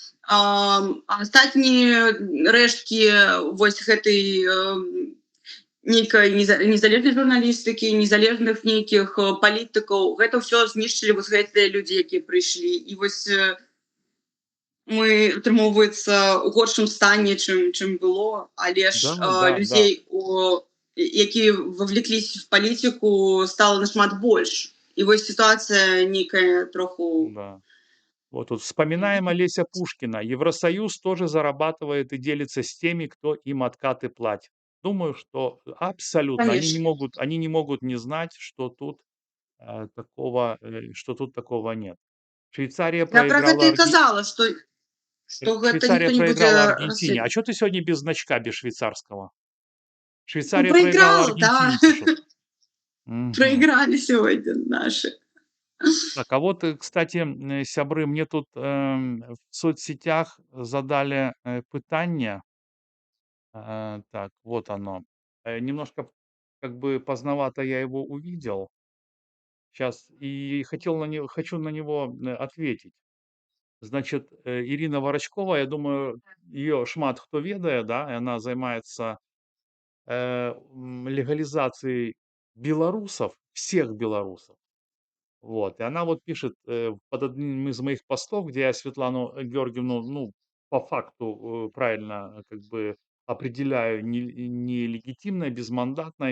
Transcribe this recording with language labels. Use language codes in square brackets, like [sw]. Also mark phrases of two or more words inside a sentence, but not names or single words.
[be] Астатнія рэшткі вось гэтай нейкай незалежнай журналістыкі, незалежных нейкіх палітыкаў, гэта ўсё знішчылі вось гэтыя людзі, якія прыйшлі. І вось мы, атрымоўваецца, у горшым стане, чым было, але ж людзей, якія [ru] вовлеклись в [be] палітыку, стала нашмат больш. І вось ситуация нейкая троху... [ru] Да. Вот тут вспоминаем Олеся Пушкина. Евросоюз тоже зарабатывает и делится с теми, кто им откаты платит. Думаю, что абсолютно они не могут не знать, что тут такого нет. Швейцария [be] Я про гэта і казала, што гэта [ru] Швейцария [be] ніхто не [ru] проиграла [be] будзе [ru] Аргентине. А что ты сегодня без значка, без швейцарского? Ну, Швейцария проиграла проиграл, да. Аргентине, что. Мгм. Проиграли сегодня наши. Так, а вот, кстати, сябры, мне тут, в соцсетях задали, пытанне. Так, вот оно. Немножко как бы поздновато я его увидел. Сейчас и хочу на него, ответить. Значит, Ирина Ворочкова, я думаю, ее [be] шмат хто ведае, [ru] да, и она займаецца, легализацией белорусов, всех белорусов. Вот, и она вот пишет, под одним из моих постов, где я Светлану Георгиевну, ну, по факту, правильно, как бы определяю нелегитимной, безмандатной.